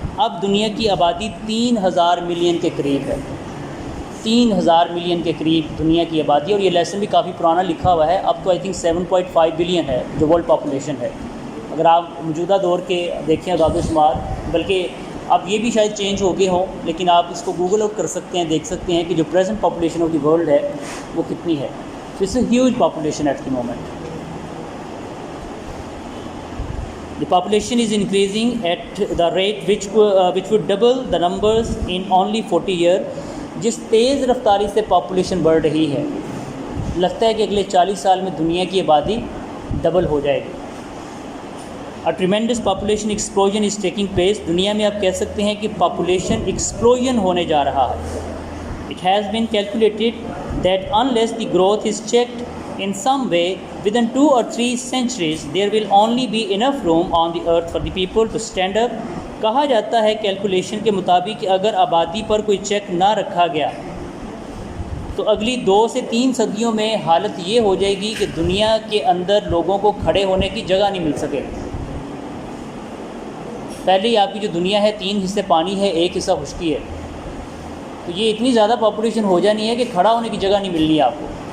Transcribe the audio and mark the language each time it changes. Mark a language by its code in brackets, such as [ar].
[ur] اب دنیا کی آبادی 3000 ملین کے قریب ہے, 3000 ملین کے قریب دنیا کی آبادی. اور یہ لیسن بھی کافی پرانا لکھا ہوا ہے, اب تو آئی تھنک 7.5 بلین ہے جو ورلڈ پاپولیشن ہے. اگر آپ موجودہ دور کے دیکھیں اعداد و شمار, بلکہ اب یہ بھی شاید چینج ہو گئے ہوں، لیکن آپ اس کو گوگل آؤٹ کر سکتے ہیں، دیکھ سکتے ہیں کہ جو [en] present population of the world [ur] ہے وہ کتنی ہے. [en] It's a huge population at the moment. The population is increasing at the rate which would double the numbers in only 40 years. [ur] جس تیز رفتاری سے پاپولیشن بڑھ رہی ہے، لگتا ہے کہ اگلے 40 سال میں دنیا کی آبادی ڈبل ہو جائے گی. [en] A tremendous population explosion is taking place. [ur] دنیا میں آپ کہہ سکتے ہیں کہ پاپولیشن ایکسپلوژن ہونے جا رہا ہے. [en] It has been calculated that unless the growth is checked in some way, within 2 or 3 centuries, there will only be enough room on the earth for the people to stand up. [ur] کہا جاتا ہے calculation کے مطابق کہ اگر آبادی پر کوئی check نہ رکھا گیا تو اگلی 2 سے 3 صدیوں میں حالت یہ ہو جائے گی کہ دنیا کے اندر لوگوں کو کھڑے ہونے کی جگہ نہیں مل سکے. پہلے ہی آپ کی جو دنیا ہے 3 حصے پانی ہے، 1 حصہ خشکی ہے، تو یہ اتنی زیادہ پاپولیشن ہو جانی ہے کہ کھڑا ہونے کی جگہ نہیں ملنی آپ کو.